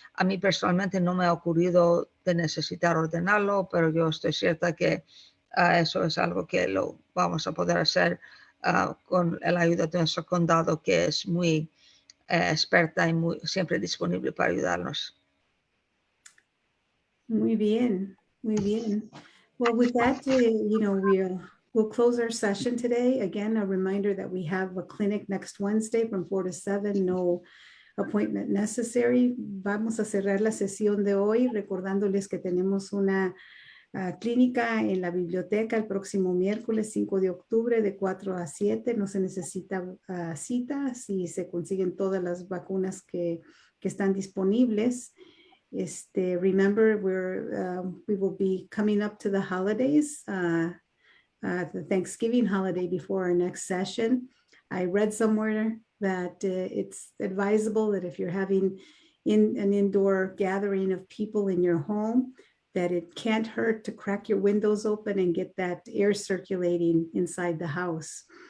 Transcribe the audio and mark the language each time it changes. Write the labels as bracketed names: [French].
[Spanish] A mí personalmente no me ha ocurrido de necesitar ordenarlo, pero yo estoy cierta que eso es algo que lo vamos a poder hacer con la ayuda de nuestro condado, que es muy experta y siempre disponible para ayudarnos. Muy bien, muy bien. [English] Well, with that, we'll close our session today. Again, a reminder that we have a clinic next Wednesday from 4 to 7, no appointment necessary. [Spanish] Vamos a cerrar la sesión de hoy recordándoles que tenemos una clínica en la biblioteca el próximo miércoles 5 de octubre de 4 a 7. No se necesita cita si se consiguen todas las vacunas que están disponibles. [English] Remember, we will be coming up to the holidays, the Thanksgiving holiday before our next session. I read somewhere that it's advisable that if you're having an indoor gathering of people in your home, that it can't hurt to crack your windows open and get that air circulating inside the house.